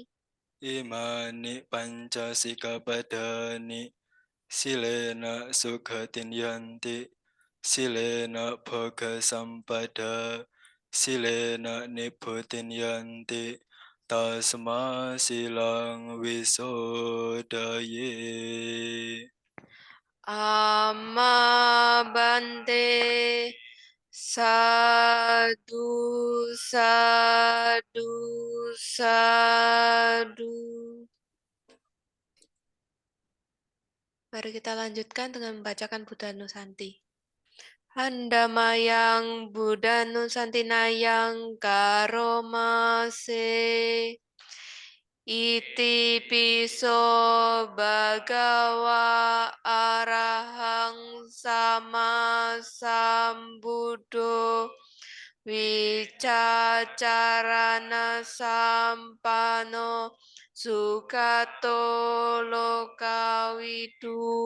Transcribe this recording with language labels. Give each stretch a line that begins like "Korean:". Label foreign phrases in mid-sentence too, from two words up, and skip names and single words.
Pali: Imani Pancasikapadani Silena Sukhatin Yanti Silena Bhoga Sampada Silena Nibbudin Yanti Tasma Silang Wisodaye. Amma bante sadu sadu sadu.
Indonesian: Mari kita lanjutkan dengan membacakan
Pali: Buddha Nusanti. Handamayang Buddha Nusantinayang Karomase Iti piso bhagawa arahang sama sambuddho wicacarana sampano Sukato lokawidu